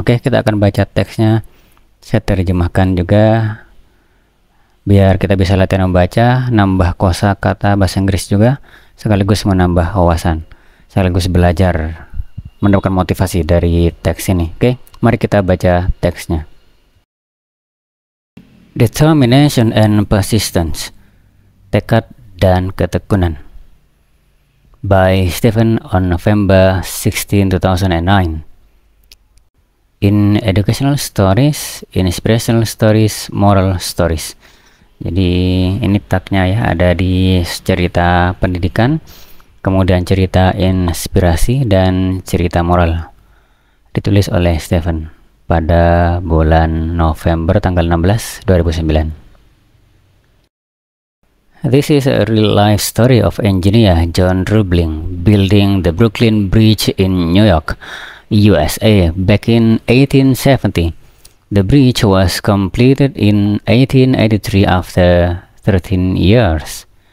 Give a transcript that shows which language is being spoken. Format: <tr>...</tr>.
<id>Oke, kita akan baca teksnya. Saya terjemahkan juga biar kita bisa latihan membaca, nambah kosakata bahasa Inggris juga, sekaligus menambah wawasan, sekaligus belajar, mendapatkan motivasi dari teks ini. Oke, mari kita baca teksnya.</id> <en>Determination and persistence,</en> <id>tekad dan ketekunan,</id> <en>by Stephen on November 16, 2009. In educational stories, inspirational stories, moral stories.</en> <id>Jadi ini tagnya ya, ada di cerita pendidikan, kemudian cerita inspirasi dan cerita moral. Ditulis oleh Stephen pada bulan November tanggal 16, 2009.</id> <en>This is a real life story of engineer John Roebling building the Brooklyn Bridge in New York, USA back in 1870. The bridge was completed in 1883 after 13 years.</en>